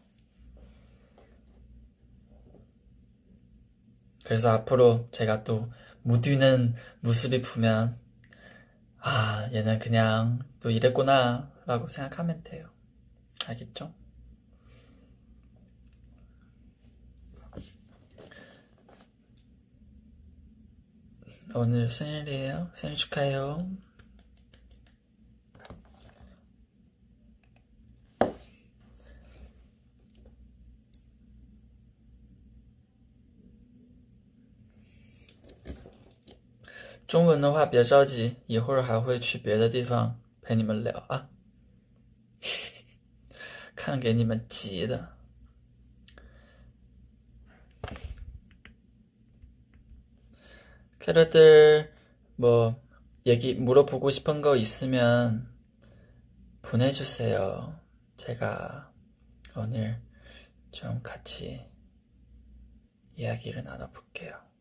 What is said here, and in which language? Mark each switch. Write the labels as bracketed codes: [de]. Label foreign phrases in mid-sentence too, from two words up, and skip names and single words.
[ko] 그래서 앞으로 제가 또 못 뛰는 모습이 보면 아, 얘는 그냥 또 이랬구나 라고 생각하면 돼요. 알겠죠? 오늘 생일이에요. 생일 축하해요. [zh] 中文的话别着急，一会儿还会去别的地方陪你们聊啊。看给你们急的。 [ko] 캐러들 뭐 얘기 물어보고 싶은 거 있으면 보내주세요. 제가 오늘 좀 같이 이야기를 나눠볼게요.